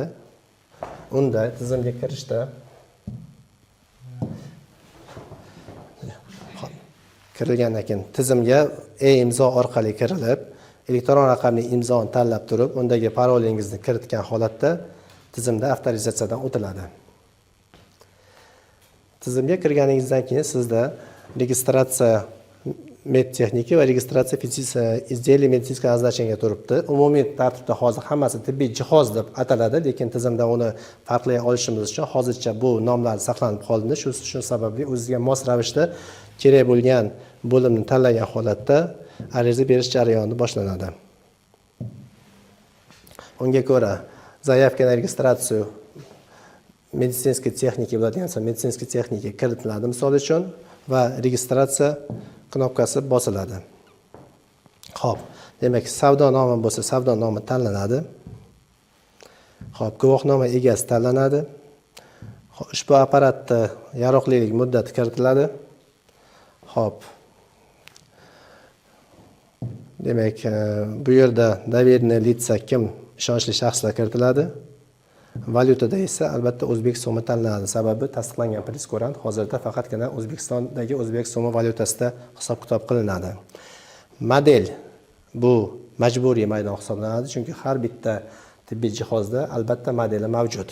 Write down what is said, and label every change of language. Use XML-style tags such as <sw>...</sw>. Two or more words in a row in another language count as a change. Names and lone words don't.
<uz>Unda tizimga kirishda kirilgandan keyin tizimga e-imzo orqali kirilib, elektron raqamli imzoni tanlab turib, undagi parolingizni kiritgan holatda tizimda avtorizatsiyadan o'tiladi. Tizimga kirganingizdan keyin sizda registratsiya medtexniki va registratsiya</uz> <ru>izdelий медицинского назначения</ru> <uz>turibdi. Umumiy tartibda hozir hammasi tibbiy jihoz deb ataladi, lekin tizimda uni farqlay olishimiz uchun hozircha bu nomlar saqlanib qoldi. Shu sababli o'ziga mos ravishda kerak bo'lgan bo'limni tanlagan holatda ariza berish jarayoni boshlanadi. Unga ko'ra,</uz> <ru>заявка на регистрацию медицинской техники</ru> <uz>bo'ladigan</uz> <ru>медицинской texnika</ru> <uz>kiritiladi misol uchun va registratsiya knopkasi bosiladi. Xo'p, demak, savdo nomi bo'lsa, savdo nomi tanlanadi. Xo'p, guvohnoma egasi tanlanadi. Ushbu apparatda yaroqlilik muddati kiritiladi. Xo'p. Demak, bu yerda</uz> <ru>доверенные лица</ru> <uz>kim, ishonchli shaxslar kiritiladi. Valyutada esa albatta o'zbek so'mi tanlanadi. Sababi tasdiqlangan presskurant hozirda faqatgina O'zbekistondagi o'zbek so'mi valyutasida hisob-kitob qilinadi. Model bu majburiy maydon hisoblanadi, chunki har bitta tibbiy jihozda albatta modeli mavjud.</uz>